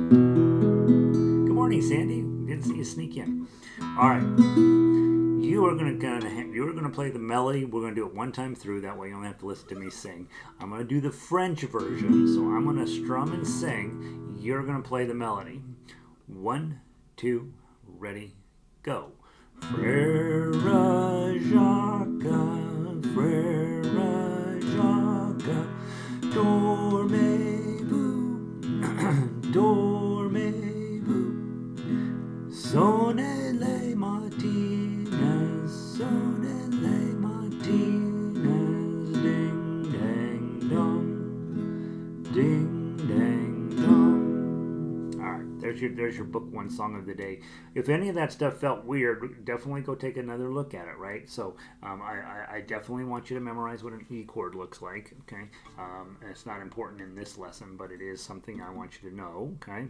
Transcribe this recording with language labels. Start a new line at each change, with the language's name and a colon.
English: Good morning, Sandy. Didn't see you sneak in. All right, you are going to play the melody. We're going to do it one time through. That way you don't have to listen to me sing. I'm going to do the French version, so I'm going to strum and sing. You're going to play the melody. 1, 2, ready, go.
French: Frère Jacques, Frère Jacques, dormez-vous, dormez-vous, sonnez les matines, sonnez les matines, ding, ding, dong, ding, ding, dong.
English: All right, there's your book one song of the day. If any of that stuff felt weird, definitely go take another look at it, right? So I definitely want you to memorize what an E chord looks like, okay? And it's not important in this lesson, but it is something I want you to know, okay?